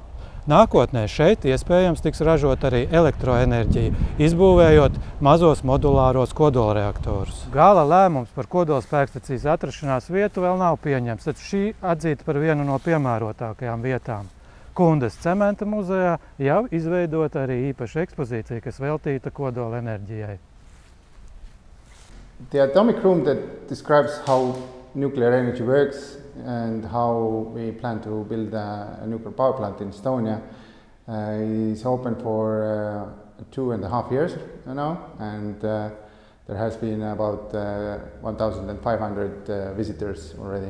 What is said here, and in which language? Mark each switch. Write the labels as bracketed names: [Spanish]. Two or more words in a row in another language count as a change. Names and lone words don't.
[Latvian] Nākotnē šeit iespējams tiks ražot arī elektroenerģija, izbūvējot mazos modulāros kodolreaktorus. Gala lēmums par kodolspēkstacijas atrašanās vietu vēl nav pieņemts, taču šī atzīta par vienu no piemērotākajām vietām. Kundas cementa muzejā jau izveidota arī īpaša ekspozīcija, kas veltīta kodolenerģijai. [English] The atomic room that describes how nuclear energy works and how we plan to build a nuclear power plant in Estonia is open for 2.5 years now, and there has been about 1,500 visitors already.